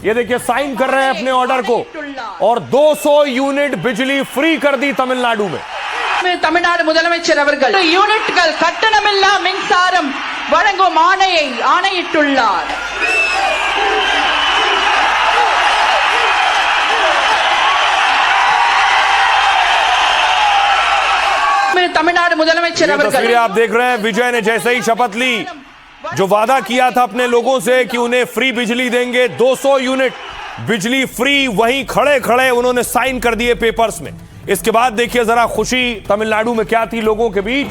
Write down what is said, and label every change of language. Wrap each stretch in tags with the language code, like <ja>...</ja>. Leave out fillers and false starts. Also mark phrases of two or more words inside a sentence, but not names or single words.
<hi>ये देखिए साइन कर रहे हैं अपने ऑर्डर को और 200 यूनिट बिजली फ्री कर दी तमिलनाडु में।</hi> <ta>தமிழ்நாடு முதலமைச்சர் அவர்கள் யூனிட்கள் கட்டணமில்லா மின்சாரம் வழங்கும் ஆணையை ஆணையிட்டுள்ளார். तमिलनाडु முதலமைச்சர் அவர்கள்</ta> <hi>तस्वीरें आप देख रहे हैं। विजय ने जैसे ही शपथ ली, जो वादा किया था अपने लोगों से कि उन्हें फ्री बिजली देंगे, 200 यूनिट बिजली फ्री, वहीं खड़े खड़े उन्होंने साइन कर दिए पेपर्स में। इसके बाद देखिए जरा खुशी तमिलनाडु में क्या थी लोगों के बीच।</hi>